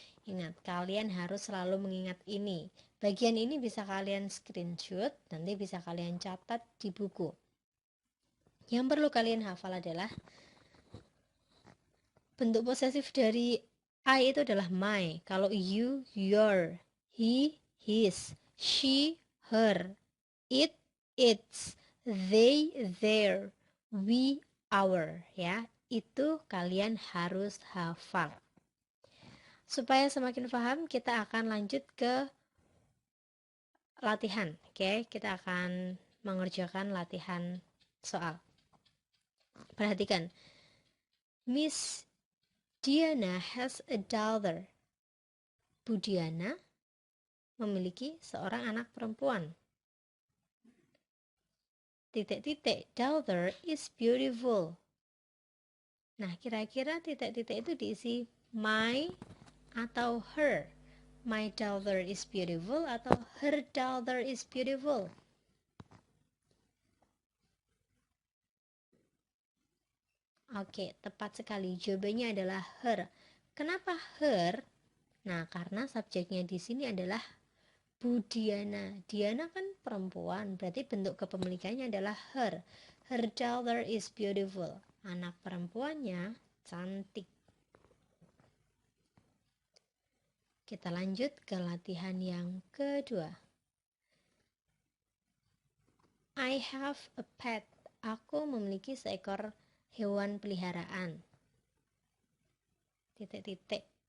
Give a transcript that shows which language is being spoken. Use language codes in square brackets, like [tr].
[id] Ingat, kalian harus selalu mengingat ini. Bagian ini bisa kalian screenshot, nanti bisa kalian catat di buku. Yang perlu kalian hafal adalah bentuk posesif dari I itu adalah my. Kalau you, your, he, his, she, her, it, its, they, their, we, our, ya. Itu kalian harus hafal. Supaya semakin paham, kita akan lanjut ke latihan. Oke, kita akan mengerjakan latihan soal. Perhatikan. [en] Miss Diana has a daughter. [id] Bu Diana memiliki seorang anak perempuan. Titik-titik, [en] daughter is beautiful. [id] Nah, kira-kira titik-titik itu diisi my atau her. [en] My daughter is beautiful atau her daughter is beautiful. [id] Oke, tepat sekali. Jawabannya adalah her. Kenapa her? Nah, karena subjeknya di sini adalah Bu Diana. Diana kan perempuan, berarti bentuk kepemilikannya adalah her. [en] Her daughter is beautiful. [id] Anak perempuannya cantik. Kita lanjut ke latihan yang kedua. [en] I have a pet. [id] Aku memiliki seekor hewan peliharaan. Titik-titik.